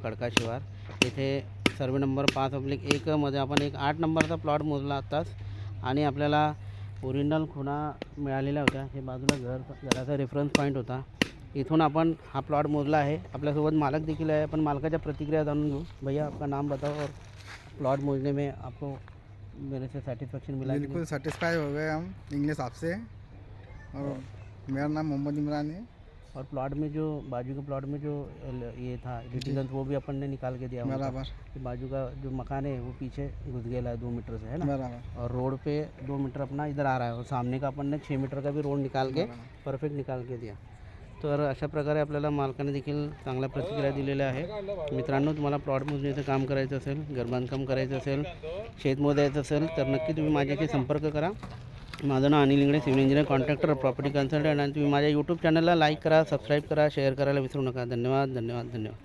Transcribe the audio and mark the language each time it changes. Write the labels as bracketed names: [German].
[Marathi] खडका शिवार येथे survey number 5/1 मध्ये आपण एक 8 नंबरचा प्लॉट मोजला आत्ताच आणि आपल्याला ओरिजिनल खुणा मिळालेल्या होत्या. हे बाजूला घराचा रेफरन्स पॉईंट होता. इथून आपण हा प्लॉट मोजला आहे. आपल्यासोबत मालक देखील आहे. आपण मालकाच्या प्रतिक्रिया जाणून घेऊ. [Hindi] भैया आपका नाम बताओ और प्लॉट मोजने में आपको मेरे से सेटिस्फेक्शन मिला? बिल्कुल सेटिस्फाई हो गए हम इंग्लिश आपसे। और मेरा नाम मोहम्मद इमरान है। और प्लॉट में जो बाजू के प्लॉट में जो ये था डिस्टेंस वो भी अपन ने निकाल के दिया होगा बराबर कि बाजू का जो मकान है वो पीछे घुस गया है 2 मीटर से, है ना। बराबर। और रोड पे 2 मीटर अपना इधर आ रहा है और सामने का अपन ने 6 मीटर का भी रोड निकाल के परफेक्ट निकाल के दिया. [Marathi] तर अशा प्रकारे आपल्याला मालकाने देखील चांगल्या प्रतिक्रिया दिलेल्या आहे. मित्रांनो, तुम्हाला प्लॉट मोजणीचं काम करायचं असेल, घरबांधकाम करायचं असेल, शेत मोजायचं असेल तर नक्की तुम्ही माझ्याशी संपर्क करा. माझं नाव Anil Ingale, civil engineer, contractor, property consultant. आणि तुम्ही माझ्या यूट्यूब चॅनलला लाईक करा, सबस्क्राईब करा, शेअर करायला विसरू नका. धन्यवाद धन्यवाद धन्यवाद.